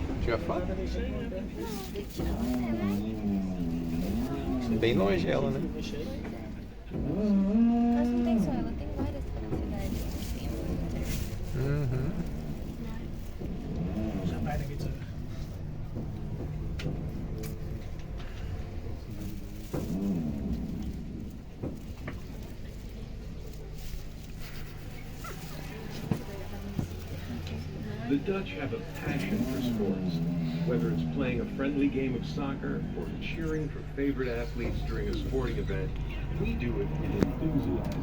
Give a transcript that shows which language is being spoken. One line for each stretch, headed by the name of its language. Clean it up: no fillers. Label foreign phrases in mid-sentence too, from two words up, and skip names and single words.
Portuguese: tirar foto? Bem longe ela, né? Mas não tem só ela, tem várias cidades. Uhum.
Dutch: We zijn bijna weer terug.
English: The Dutch have a passion for sports. Whether it's playing a friendly game of soccer or cheering for favorite athletes during a sporting event, we do it with enthusiasm.